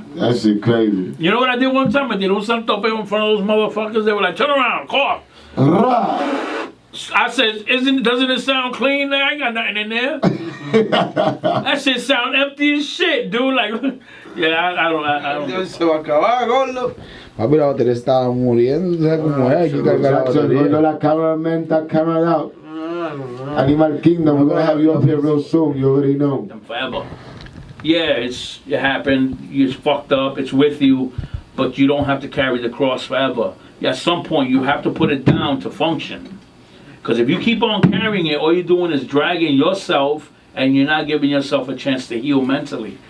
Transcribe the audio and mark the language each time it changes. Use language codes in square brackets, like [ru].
[en] That shit crazy. You know what I did one time? I did un santope in front of those motherfuckers. They were like, turn around, cough. I said, doesn't it sound clean? I ain't got nothing in there. That shit sound empty as shit, dude. Like, yeah, I don't. [es] Se va a acabar, gordo. Papi, la batería estaba muriendo, ¿tú sabes cómo es? Hay que cargar la batería. [en] La cameraman está camera out. Animal Kingdom, we're gonna have you up here real soon. You already know. Them forever. Yeah, it happened. It's fucked up. It's with you, but you don't have to carry the cross forever. At some point, you have to put it down to function. Because if you keep on carrying it, all you're doing is dragging yourself, and you're not giving yourself a chance to heal mentally.